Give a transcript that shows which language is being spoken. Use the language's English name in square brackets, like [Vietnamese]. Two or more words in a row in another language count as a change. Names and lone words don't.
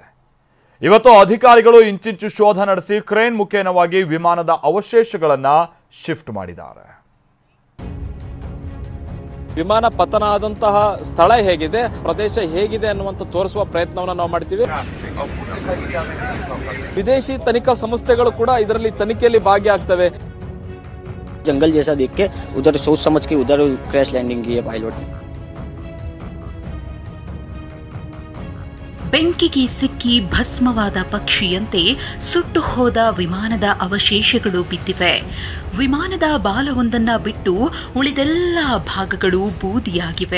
[Kannada] ಇವತ್ತು ಅಧಿಕಾರಿಗಳು ಇಂಚಿಂಚು ಶೋಧ ನಡೆಸಿ ಕ್ರೇನ್ ಮುಖೇನವಾಗಿ ವಿಮಾನದ ಅವಶೇಷಗಳನ್ನು ಶಿಫ್ಟ್ ಮಾಡಿದ್ದಾರೆ. ವಿಮಾನ ಪತನ ಆದಂತಹ ಸ್ಥಳ ಹೇಗಿದೆ, ಪ್ರದೇಶ ಹೇಗಿದೆ ಅನ್ನುವಂತ ತೋರಿಸುವ ಪ್ರಯತ್ನವನ್ನು ನಾವು ಮಾಡ್ತೀವಿ. ವಿದೇಶಿ ತನಿಖಾ ಸಂಸ್ಥೆಗಳು ಕೂಡ ಇದರಲ್ಲಿ ತನಿಖೆಯಲ್ಲಿ ಭಾಗಿಯಾಗ್ತವೆ. [Hindi] जंगल जैसा देख के उधर सोच समझ के उधर [English] crash landing [Hindi] की है पायलट ने. [Kannada] ಬೆಂಕಿಗೆ ಸಿಕ್ಕಿ ಭಸ್ಮವಾದ ಪಕ್ಷಿಯಂತೆ ಸುಟ್ಟು ಹೋದ ವಿಮಾನದ ಅವಶೇಷಗಳು ಬಿದ್ದಿವೆ. ವಿಮಾನದ ಬಾಲವೊಂದನ್ನ ಬಿಟ್ಟು ಉಳಿದೆಲ್ಲ ಭಾಗಗಳು ಬೂದಿಯಾಗಿವೆ.